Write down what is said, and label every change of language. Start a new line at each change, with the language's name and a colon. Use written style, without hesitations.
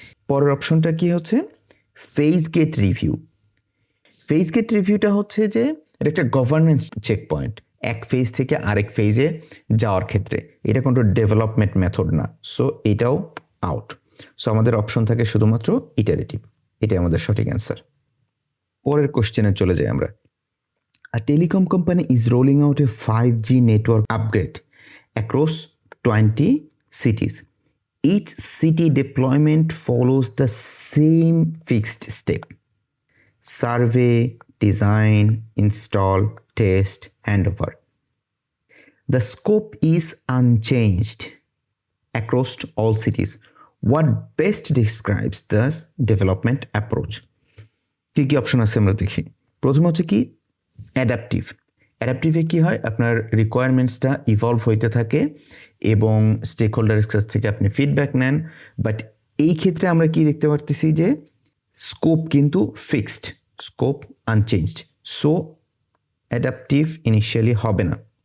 Bangla: পরের অপশনটা কি হচ্ছে phase gate review. Phase gate রিভিউটা হচ্ছে যে এটা একটা গভর্নেন্স চেক পয়েন্ট, এক ফেজ থেকে আরেক ফেজে যাওয়ার ক্ষেত্রে। এটা কোনো ডেভেলপমেন্ট মেথড না, সো এটাও আউট। সো আমাদের অপশন থাকে শুধুমাত্র ইটারেটিভ, এটাই আমাদের সঠিক অ্যান্সার। পরের কোশ্চেনে চলে যাই আমরা।
English: A telecom company is rolling out a 5G network upgrade across 20 cities. Each city deployment follows the same fixed step: survey, design, install, test, handover. The scope is unchanged across all cities. What best describes this development approach?
Bangla: কি কি option আছে আমরা দেখি। প্রথম হচ্ছে কি adaptive. অ্যাডাপটিভে কী হয়, আপনার রিকোয়ারমেন্টসটা ইভলভ হইতে থাকে এবং স্টেক হোল্ডারের কাছ থেকে আপনি ফিডব্যাক নেন। বাট এই ক্ষেত্রে আমরা কি দেখতে পারতেছি যে স্কোপ কিন্তু fixed, scope unchanged, so adaptive initially হবে না।